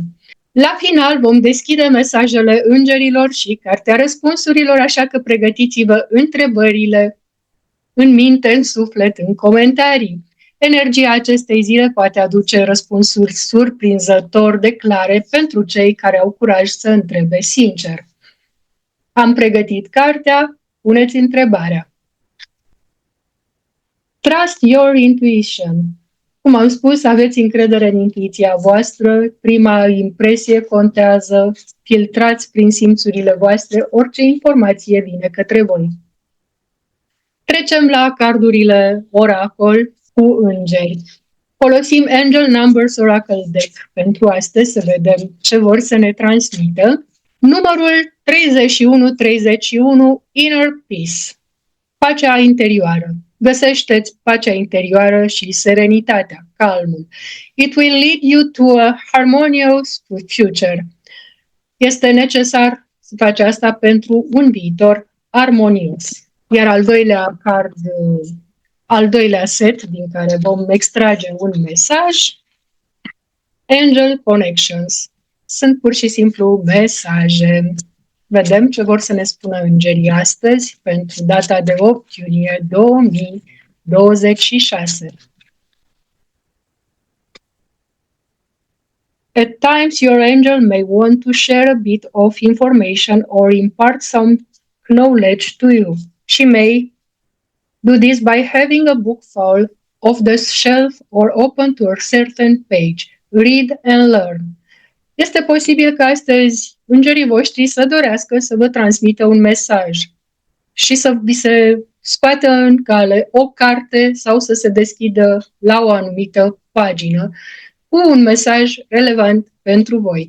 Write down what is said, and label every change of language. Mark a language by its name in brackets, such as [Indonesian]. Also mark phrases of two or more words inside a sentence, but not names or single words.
[Romanian] La final vom deschide mesajele îngerilor și cartea răspunsurilor, așa că pregătiți-vă întrebările în minte, în suflet, în comentarii. Energia acestei zile poate aduce răspunsuri surprinzător de clare pentru cei care au curaj să întrebe sincer. Am pregătit cartea, puneți întrebarea. [English] Trust your intuition. [Romanian] Cum am spus, aveți încredere în intuiția voastră, prima impresie contează, filtrați prin simțurile voastre orice informație vine către voi. Trecem la cardurile oracol cu îngeri. Folosim Angel Numbers Oracle Deck pentru astăzi să vedem ce vor să ne transmită. Numărul 3131, [English] Inner Peace, [Romanian] pacea interioară. Găsește-ți pacea interioară și serenitatea, calmul. [English] It will lead you to a harmonious future. [Romanian] Este necesar să faci asta pentru un viitor armonios. Iar al doilea set din care vom extrage un mesaj, Angel Connections. Sunt pur și simplu mesaje. Vedem ce vor să ne spună îngerii astăzi pentru data de 8 iunie 2026. [English] At times, your angel may want to share a bit of information or impart some knowledge to you. She may do this by having a book fall off the shelf or open to a certain page. Read and learn. [Romanian] Este posibil că astăzi îngerii voștri să dorească să vă transmită un mesaj și să vi se scoată în cale o carte sau să se deschidă la o anumită pagină cu un mesaj relevant pentru voi.